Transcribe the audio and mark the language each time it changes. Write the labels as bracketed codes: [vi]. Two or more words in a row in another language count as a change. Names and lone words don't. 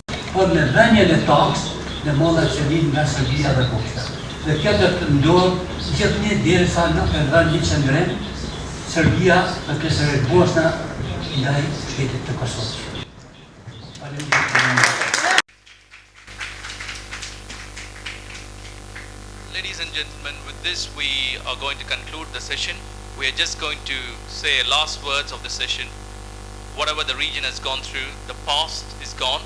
[sq] por me vënien e taks në mallat që vinë nga Serbia dhe Kosova. Dhe kjo do të ndodhë gjithnjë derisa nuk e vënë një qendrim Serbia dhe pjesërisht Bosna ndaj shtetit të Kosovës. [en] Ladies and gentlemen, with this we are going to conclude the session. We are just going to say last words of the session. Whatever the region has gone through, the past is gone.